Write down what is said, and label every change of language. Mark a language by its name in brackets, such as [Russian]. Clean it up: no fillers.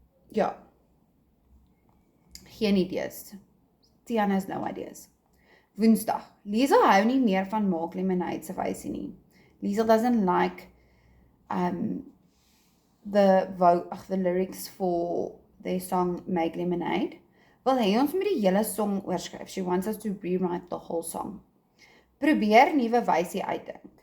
[Afrikaans] Ja. Geen idees. [English] Tian has no ideas. [Afrikaans] Woensdag. Liesel hou nie meer van Maak Lemonade se wysie nie. [English] Liesel doesn't like the lyrics for their song Make Lemonade. [Afrikaans] Wil hy ons met die hele song oorskryf. [English] She wants us to rewrite the whole song. [Afrikaans] Probeer nuwe wysie uitdink.